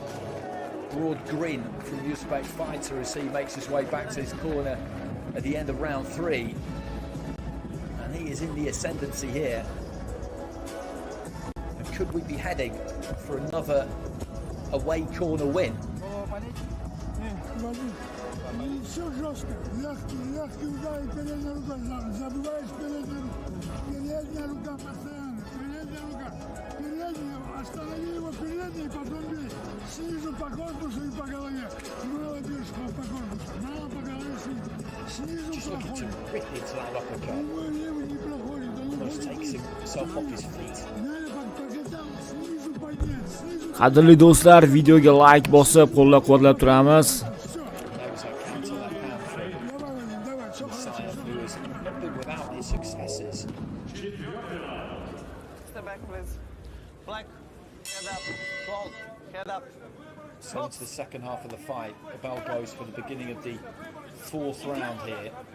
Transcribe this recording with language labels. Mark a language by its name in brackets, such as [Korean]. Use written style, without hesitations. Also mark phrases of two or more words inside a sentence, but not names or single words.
[English] Broad grin from the Uzbek fighter as he makes his way back to his corner at the end of round 3. And he is in the ascendancy here. And could we be heading for another away corner win? [Russian] Все жестко. Легкий удар и передняя рука. Забываешь переднюю руку. Передняя рука постоянно. Передняя рука. Передняя. Останови его передней и потом бей. Снизу по корпусу и по голове. Мало бьешь по корпусу. Мало по голове снизу.Снизу проходит. Левый не проходит. Он уходит. Надо покатал. Снизу поднять. Снизу. [Uzbek] Qadrli do'stlar, videoga like bosib qo'llab-quvvatlab turamiz. [English] Without his successes. Step back, please. Black. Head up. Hold. Head up. So into the second half of the fight, the bell goes for the beginning of the 4th round here.